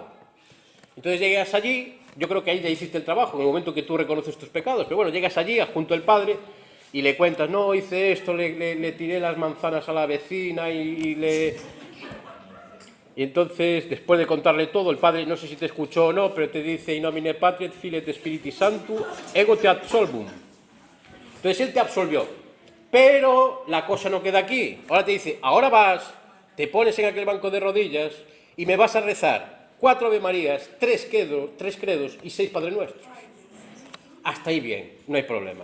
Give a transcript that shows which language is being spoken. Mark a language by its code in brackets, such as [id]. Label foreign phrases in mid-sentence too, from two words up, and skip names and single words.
[es] Entonces llegas allí, yo creo que ahí ya hiciste el trabajo, en el momento que tú reconoces tus pecados, pero bueno, llegas allí, junto al padre, y le cuentas, no, hice esto, le tiré las manzanas a la vecina, y entonces, después de contarle todo, el padre, no sé si te escuchó o no, pero te dice, [la] in nomine Patri et Filii et Spiritus Sancti, ego te absolvum. [es] Entonces él te absolvió, pero la cosa no queda aquí. Ahora te dice, ahora vas, te pones en aquel banco de rodillas y me vas a rezar 4 Ave Marías, 3 credos y 6 Padres Nuestros. Hasta ahí bien, no hay problema.